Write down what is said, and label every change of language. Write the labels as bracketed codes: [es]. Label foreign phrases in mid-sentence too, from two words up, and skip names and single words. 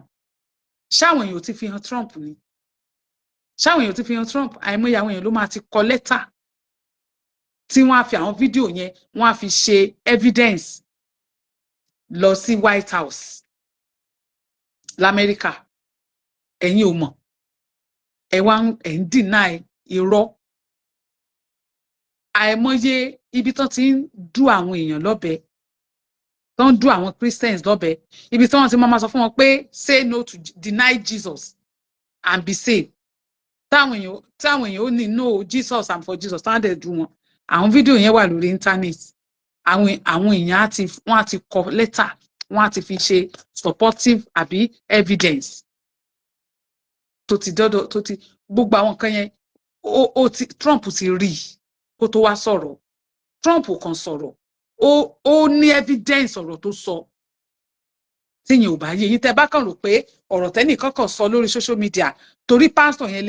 [yo] Ṣáwọn èèyàn ò ti fi hàn Trump ni ṣáwọn èèyàn ò ti fi hàn Trump àìmọye àwọn èèyàn ló máa ti kọ lẹ́tà tí wọ́n á fi àwọn fídíò yẹn wọ́n á fi ṣe evidence lọ sí White House l'Amẹ́ríkà ẹ̀yin ò mọ̀ ẹ̀ ń deny irọ́ àìmọye ibi tán ti ń dú àwọn èèyàn lọ́bẹ tán ń dú àwọn Christians lọ́bẹ ibi tí wọ́n ti máa sọ fún wọn pé [en] say no to deny Jesus and be saved [yo] táwọn èèyàn ó ní [en] no Jesus and for Jesus [yo] táwọn dẹ̀ dú wọn àwọn fídíò yẹn wà lórí internet àwọn èèyàn wọ́n á ti kọ lẹ́tà wọ́n á ti fi ṣe supportive àbí evidence tó ti gbogbo àwọn nǹkan yẹn Trump ti rí kó tó wá sọ̀rọ̀ Trump kàn sọ̀rọ̀ ó ní evidence ọ̀rọ̀ tó sọ tíyẹn ò bá yé yín tẹ́ bá kàn rò pé ọ̀rọ̀ tẹ́nìkan kàn sọ lórí [en] social media [yo] torí pásítọ̀ yẹn lẹ